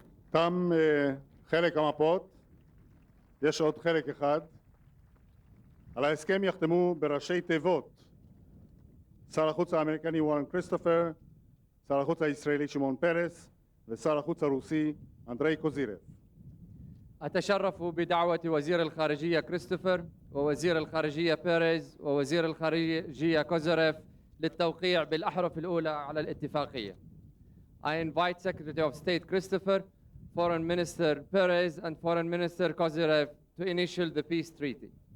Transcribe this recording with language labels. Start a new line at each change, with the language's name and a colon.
Hebrew: תם חלק המפות, יש עוד חלק אחד. על ההסכם יחתמו בראשי תיבות שר החוץ האמריקני וורן כריסטופר, שר החוץ הישראלי שמעון פרס ושר החוץ הרוסי אנדריי קוזירב.
Arabic: أتشرف بدعوة وزير الخارجية كريستوفر ووزير الخارجية بيريز ووزير الخارجية كوزيريف للتوقيع بالأحرف الأولى على الاتفاقية.
English: I invite Secretary of State Christopher, Foreign Minister Perez and Foreign Minister Kozyrev to initial the peace treaty.